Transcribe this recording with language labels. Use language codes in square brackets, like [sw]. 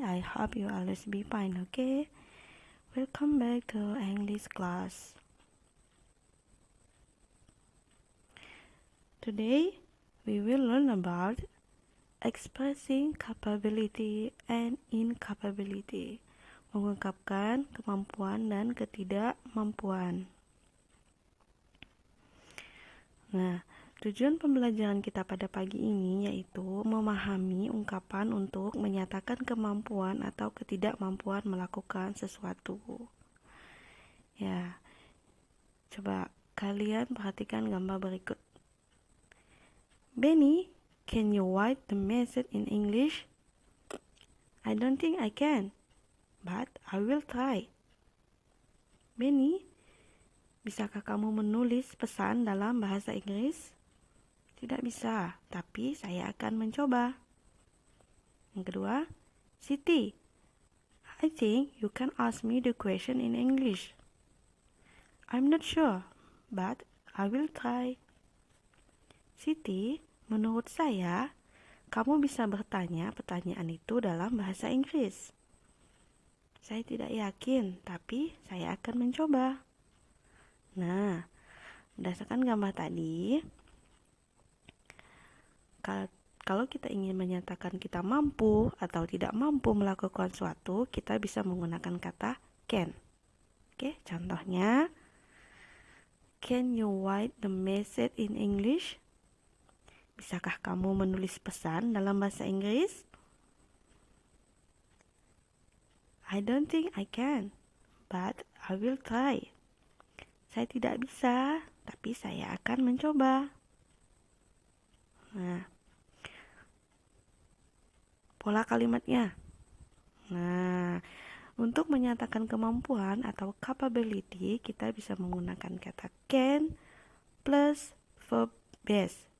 [en] I hope you always be fine, okay? Welcome back to English class. Today, we will learn about expressing capability and incapability. [id] Mengungkapkan kemampuan dan ketidakmampuan. Nah, tujuan pembelajaran kita pada pagi ini yaitu memahami ungkapan untuk menyatakan kemampuan atau ketidakmampuan melakukan sesuatu. Ya, coba kalian perhatikan gambar berikut. [en] Benny, can you write the message in English? I don't think I can, but I will try. [id] Benny, bisakah kamu menulis pesan dalam bahasa Inggris? Tidak bisa, tapi saya akan mencoba. Yang kedua, [en] Siti, I think you can ask me the question in English. I'm not sure, but I will try. [id] Siti, menurut saya, kamu bisa bertanya pertanyaan itu dalam bahasa Inggris. Saya tidak yakin, tapi saya akan mencoba. Nah, berdasarkan gambar tadi, kalau kita ingin menyatakan kita mampu atau tidak mampu melakukan suatu, kita bisa menggunakan kata can. [en] Oke, [id] contohnya, [en] can you write the message in English? [id] Bisakah kamu menulis pesan dalam bahasa Inggris? [en] I don't think I can, but I will try. [id] Saya tidak bisa, tapi saya akan mencoba. Nah, pola kalimatnya. Nah, untuk menyatakan kemampuan atau capability, kita bisa menggunakan kata [en] can plus verb base.